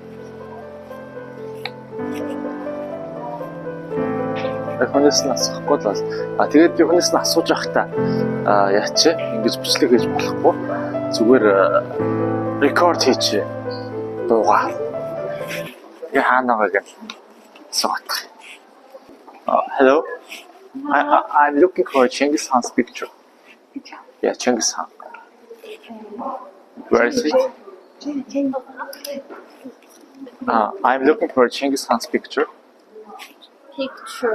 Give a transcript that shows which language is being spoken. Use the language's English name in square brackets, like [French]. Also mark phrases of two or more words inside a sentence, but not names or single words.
[Mongolian] Хүнээс нь асуухгүй л бол тэгээд би хүнээс нь асууж байхдаа яач ингэж бичлэг хийж болохгүй. Зүгээр рекорд хийж дуугаа. Я хаана байгаа гэж асуух. [English] Hello. I'm looking for Genghis Khan's picture. Yeah, Genghis Khan. Where is it? I'm looking for Genghis Khan's picture. Picture.